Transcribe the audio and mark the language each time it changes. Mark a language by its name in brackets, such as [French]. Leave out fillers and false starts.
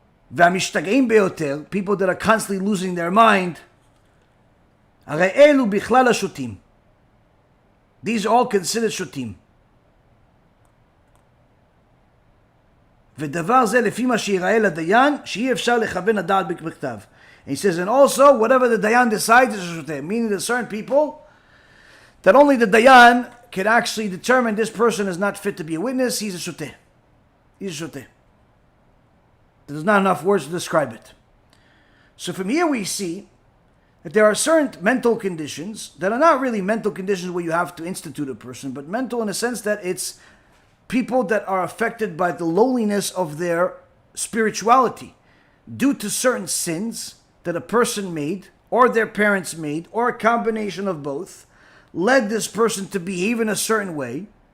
[Hebrew] והמשתגעים ביותר, [English] people that are constantly losing their mind, [Hebrew] הרי אלו בכלל השוטים. [English] These are all considered שוטים. [Hebrew] ודבר זה לפי מה שיראה לדיין, שאי אפשר לכוון הדעת בכתב. [English] And he says, and also, whatever the dayan decides is a שוטה, meaning there's certain people that only the dayan can actually determine this person is not fit to be a witness, he's a שוטה. He's a שוטה. There's not enough words to describe it. So from here we see that there are certain mental conditions that are not really mental conditions where you have to institute a person, but mental in a sense that it's people that are affected by the lowliness of their spirituality due to certain sins that a person made or their parents made or a combination of both led this person to behave in a certain way,